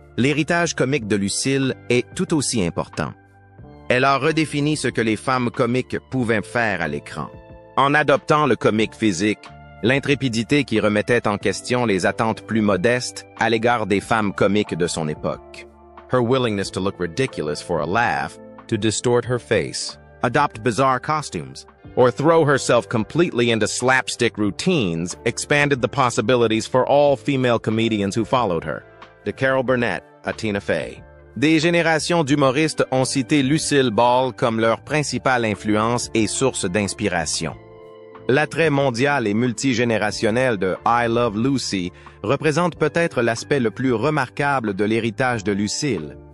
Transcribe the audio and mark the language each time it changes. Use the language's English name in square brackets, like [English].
[French] L'héritage comique de Lucille est tout aussi important. Elle a redéfini ce que les femmes comiques pouvaient faire à l'écran. En adoptant le comique physique, l'intrépidité qui remettait en question les attentes plus modestes à l'égard des femmes comiques de son époque. [English] Her willingness to look ridiculous for a laugh, to distort her face, adopt bizarre costumes, or throw herself completely into slapstick routines expanded the possibilities for all female comedians who followed her. [French] De Carol Burnett à Tina Fey. Des générations d'humoristes ont cité Lucille Ball comme leur principale influence et source d'inspiration. L'attrait mondial et multigénérationnel de I Love Lucy représente peut-être l'aspect le plus remarquable de l'héritage de Lucille.